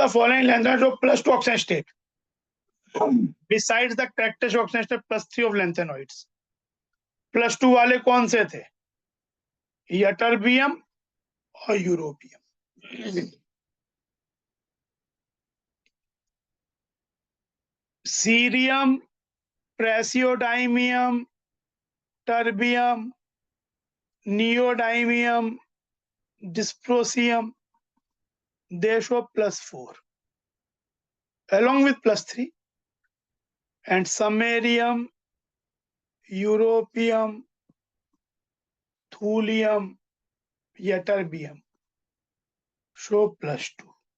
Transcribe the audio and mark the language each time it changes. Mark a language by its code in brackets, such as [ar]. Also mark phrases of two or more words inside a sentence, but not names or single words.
[en] the following lanthanoids of plus 2 oxidation state besides the characteristic oxidation state +3 of lanthanoids? [hi] +2 वाले कौन से थे? यटर्बियम और यूरोपियम। [en] cerium, praseodymium, terbium, neodymium, डिस्प्रोसियम, they show +4 along with +3, and samarium, europium, thulium, ytterbium show +2।